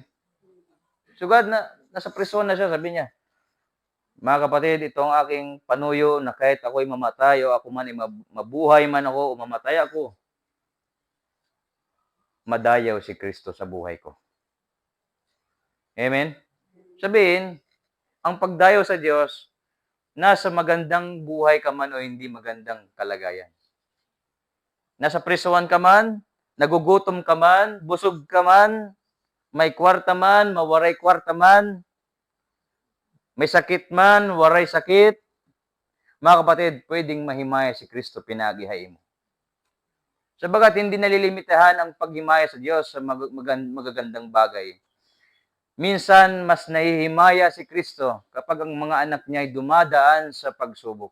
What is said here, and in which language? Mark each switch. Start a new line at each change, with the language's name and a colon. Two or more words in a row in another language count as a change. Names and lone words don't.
Filipino: Sugad na nasa prison na siya, sabi niya, mga kapatid, ito ang aking panuyo na kahit ako'y mamatay o ako man ay mabuhay man ako o mamatay ako, madayaw si Kristo sa buhay ko. Amen? Sabihin, ang pagdayaw sa Diyos, nasa magandang buhay ka man o hindi magandang kalagayan. Nasa prisuan ka man, nagugutom ka man, busog ka man, may kwarta man, mawaray kwarta man, may sakit man,
Waray: waray sakit,
Filipino: mga kapatid, pwedeng mahimaya si Kristo, pinagihay mo. Sabagat hindi nalilimitahan ang paghimaya sa Diyos sa magagandang bagay. Minsan, mas nahihimaya si Kristo kapag ang mga anak niya ay dumadaan sa pagsubok.